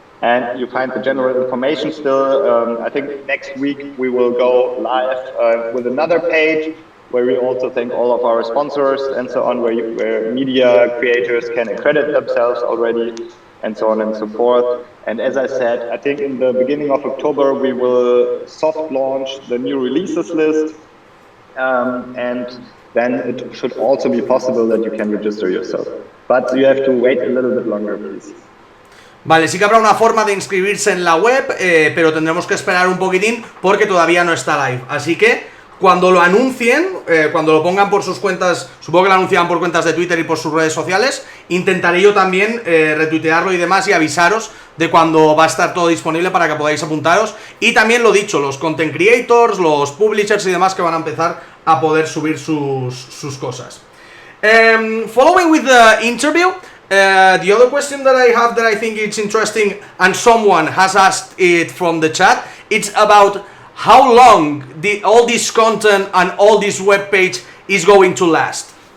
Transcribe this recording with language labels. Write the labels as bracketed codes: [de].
[en] And you find the general information still. I think next week we will go live with another page where we also thank all of our sponsors and so on, where media creators can accredit themselves already and so on and so forth. And as I said, I think in the beginning of October we will soft launch the new releases list. And then it should also be possible that you can register yourself. But you have to wait a little bit longer, please. [es] Vale, sí que habrá una forma de inscribirse en la web, pero tendremos que esperar un poquitín porque todavía no está live. Así que cuando lo anuncien, cuando lo pongan por sus cuentas, supongo que lo anunciarán por cuentas de Twitter y por sus redes sociales, intentaré yo también retuitearlo y demás y avisaros de cuando va a estar todo disponible para que podáis apuntaros. Y también lo dicho, los content creators, los publishers y demás que van a empezar a poder subir sus cosas. [en] Following with the interview, the other question that I have that I think it's interesting, and someone has asked it from the chat, it's about how long all this content and all this web page is going to last.